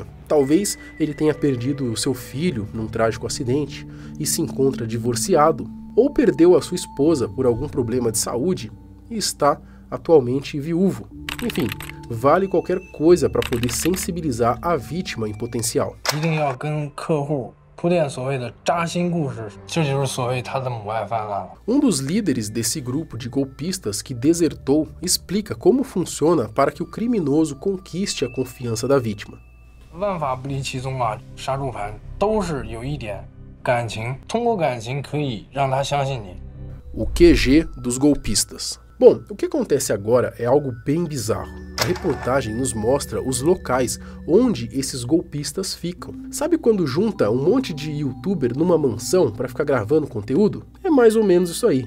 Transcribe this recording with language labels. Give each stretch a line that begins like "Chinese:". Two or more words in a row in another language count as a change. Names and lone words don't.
Portuguese: Talvez ele tenha perdido seu filho num trágico acidente e se encontra divorciado, ou perdeu a sua esposa por algum problema de saúde e está atualmente viúvo. Enfim, vale qualquer coisa para poder sensibilizar a vítima em potencial.
Chinese: 一定要跟客户铺垫所谓的扎心故事，这就是所谓他的母爱泛滥了。
Portuguese: Um dos líderes desse grupo de golpistas que desertou explica como funciona para que o criminoso conquiste a confiança da vítima.
Chinese: 万法不离其宗嘛，杀猪盘都是有一点感情，通过感情可以让他相信你。
Portuguese: O QG dos golpistas. Bom, o que acontece agora é algo bem bizarro. A reportagem nos mostra os locais onde esses golpistas ficam. Sabe quando junta um monte de youtuber numa mansão para ficar gravando conteúdo? É mais ou menos isso aí.